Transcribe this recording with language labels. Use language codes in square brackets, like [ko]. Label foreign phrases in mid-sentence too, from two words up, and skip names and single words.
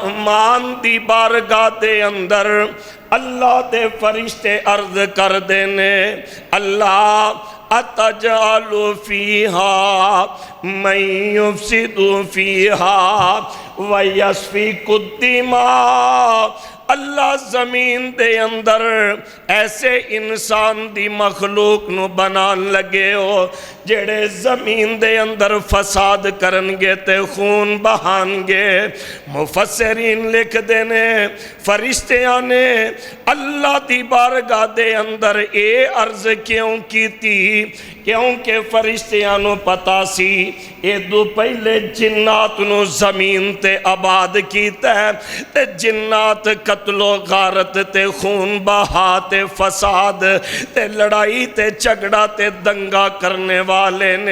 [pa] رحمان دی بارگاہ دے اندر اللہ دے فرشتے عرض کر دینے، اللہ [ar] أتجعل فيها من يفسد فيها ويسفك الدماء. [pa] اللہ زمین دے اندر ایسے انسان دی مخلوق نوں بنان لگے ہو جیہڑے زمین دے اندر فساد کرنگے تے خون بہانگے. مفسرین لکھ دینے فرشتیاں نے اللہ دی بارگاہ دے اندر یہ عرض کیوں کی تھی، کیونکہ فرشتیاں نوں پتہ سی ایدوں پہلے جنات نوں زمین تے آباد کیتا ہے تے جنات قتل و غارت تے خون بہا تے فساد تے لڑائی تے جھگڑا تے دنگا کرنے والے نے.